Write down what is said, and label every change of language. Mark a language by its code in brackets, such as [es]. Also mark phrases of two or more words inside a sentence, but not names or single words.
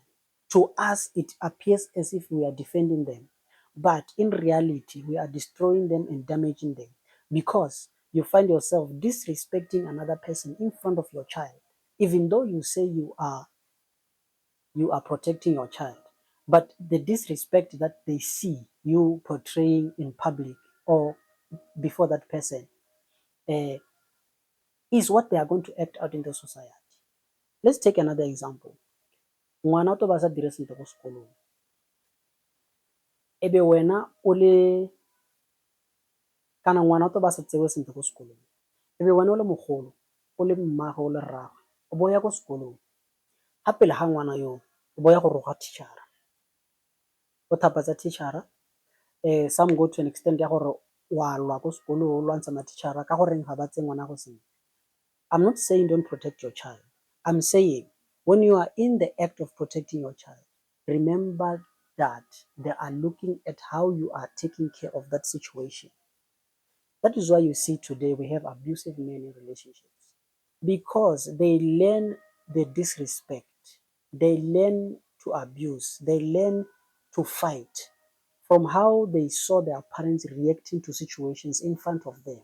[en] To us, it appears as if we are defending them, but in reality, we are destroying them and damaging them because you find yourself disrespecting another person in front of your child, even though you say you are protecting your child. But the disrespect that they see you portraying in public or before that person uh, is what they are going to act out in the society. Let's take another example. [tn] Ngwana o tlo ba sa dire sentle ko sekolong, ebe wena o le kana ngwana o tlo ba sa tsewe sentle ko sekolong, ebe wena o le mogolo o le mmaagwe o le rraagwe o bo ya ko sekolong, ga pele ga ngwana yo o bo ya go roga teacher-a, o thapatsa teacher-a. [en] Some go to an extent [tn] ya gore wa lwa ko sekolong o lwantsha ma-teacher-a ka goreng ga ba tse ngwana go sentle. [en] I'm not saying don't protect your child. I'm saying when you are in the act of protecting your child, remember that they are looking at how you are taking care of that situation. That is why you see today we have abusive men in relationships because they learn the disrespect, they learn to abuse, they learn to fight from how they saw their parents reacting to situations in front of them.